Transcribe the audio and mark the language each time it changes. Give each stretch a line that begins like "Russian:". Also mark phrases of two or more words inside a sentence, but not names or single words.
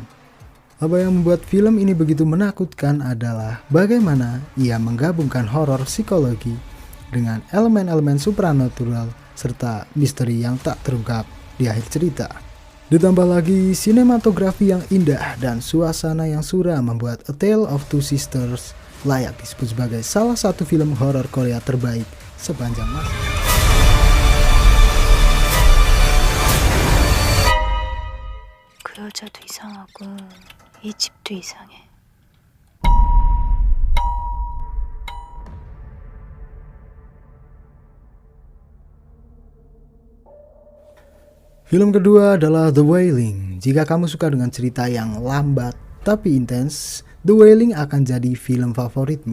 Indonesian: Apa yang membuat film ini begitu menakutkan adalah bagaimana ia menggabungkan horor psikologi dengan elemen-elemen supranatural serta misteri yang tak terungkap di akhir cerita. Ditambah lagi sinematografi yang indah dan suasana yang suram membuat A Tale of Two Sisters layak disebut sebagai salah satu film horor Korea terbaik sepanjang masa.
Korean: 그 여자도 이상하고 이 집도 이상해.
Indonesian: Film kedua adalah The Wailing. Jika kamu suka dengan cerita yang lambat tapi intens, The Wailing akan jadi film favoritmu.